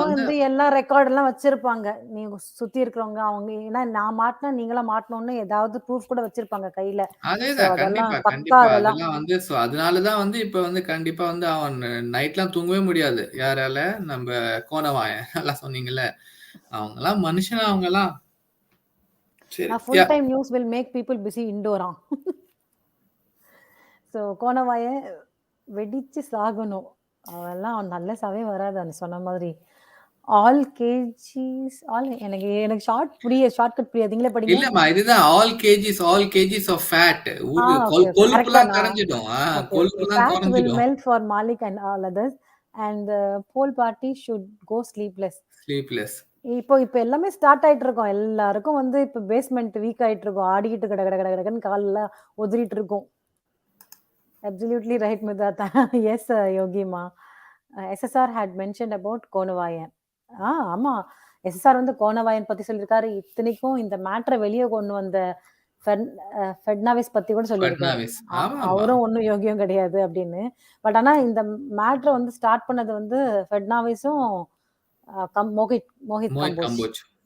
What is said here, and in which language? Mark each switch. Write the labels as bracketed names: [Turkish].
[Tamil] வந்து எல்லா ரெக்கார்ட் எல்லாம் வச்சிருப்பாங்க. நீங்க சுத்தி இருக்கிறவங்க அவங்க, ஏன்னா நான் மாட்டினா நீங்களா மாட்டணும்னு ஏதாவது ப்ரூஃப் கூட வச்சிருப்பாங்க கையில. அதேதான் கண்டிப்பா கண்டிப்பா. அதெல்லாம் வந்து அதனாலதான் வந்து இப்ப வந்து கண்டிப்பா வந்து அவன் நைட்லாம் தூங்கவே முடியாது. யாரால? நம்ம கோணவாயன் எல்லாம் சொன்னீங்கல்ல, அவங்க எல்லாம் மனுஷன். அவங்க எல்லாம் [English] full time news will make people busy indoor. [Tamil] So கோணவாய வெடிச்சு சாகணும், அவெல்லாம் நல்ல சாவே வராது. அந்த சொன்ன மாதிரி ஆல் கேஜிஸ் எனக்கு ஷார்ட்கட் புரியாதுங்களே படிங்க. இல்லம்மா, இதுதான் [English] All KGs of fat. [Tamil] கொழுப்புலாம் கரைஞ்சிடும். கொழுப்புலாம் [English] will melt for Malik and all others and the whole party should go sleepless. [Tamil] இப்போ எல்லாமே ஸ்டார்ட் ஆயிட்டு இருக்கோம். எல்லாருக்கும் வந்து இப்போ பேஸ்மெண்ட் வீக் ஆயிட்டு இருக்கோம். ஆடிக்கிட்டு கடன்னு காலெல்லாம் உதறிட்டு இருக்கும். [English] Absolutely right, Midata. Yes, Yogima. SSR had mentioned about Konavayan. [Tamil] ஆமா, எஸ்எஸ்ஆர் வந்து கோணவாயன் பத்தி சொல்லியிருக்காரு. இத்தனைக்கும் இந்த மேட்டரை வெளியே கொண்டு வந்த ஃபெட்னாவிஸ் பத்தி கூட சொல்லியிருக்காரு. அவரும் ஒன்றும் யோகியம் கிடையாது அப்படின்னு. பட் ஆனா இந்த மேட்டரை வந்து ஸ்டார்ட் பண்ணது வந்து ஃபெட்னாவிஸும் மோஹித் கம்போஜ்.